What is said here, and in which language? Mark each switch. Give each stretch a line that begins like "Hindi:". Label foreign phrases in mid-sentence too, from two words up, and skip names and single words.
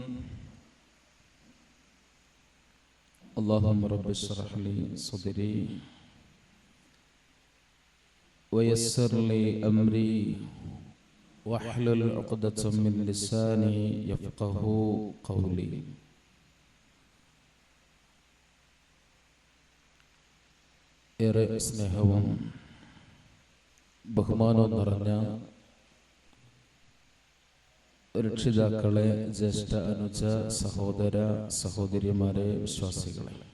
Arabic: اللهم رب اشرح لي صدري ويسر لي أمري واحلل عقدة من لساني يفقه قولي.
Malayalam: ഏറെ സ്നേഹവും ബഹുമാനവും നിറഞ്ഞ രക്ഷിതാക്കളെ, ജ്യേഷ്ഠ അനുജ സഹോദര സഹോദരിമാരെ, വിശ്വാസികളെ,